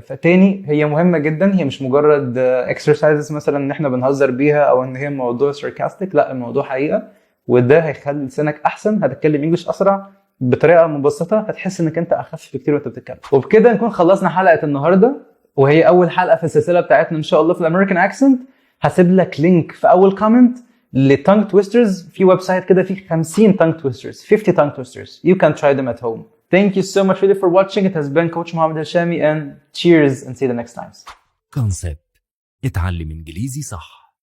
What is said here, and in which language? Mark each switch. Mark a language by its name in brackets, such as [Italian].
[Arabic] فتاني هي مهمة جدا، هي مش مجرد exercises مثلا ان احنا بنهزر بيها او ان هي موضوع sarcastic، لا الموضوع حقيقة، وده هيخلي لسانك احسن، هتتكلم انجلش اسرع بطريقة مبسطة، هتحس انك انت اخف بكتير وانت بتتكلم. وبكده نكون خلصنا حلقة النهاردة، وهي اول حلقة في السلسلة بتاعتنا ان شاء الله في الامريكان اكسنت. هسيب لك لينك في اول كومنت لتانج تويسترز، في ويب سايت كده فيه 50 تانج تويسترز، 50 تانج تويسترز. [English] You can try them at home. Thank you so much really for watching. It has been Coach Mohammed Hashami and cheers and see you the next time. [Arabic] Concept. اتعلم انجليزي صح.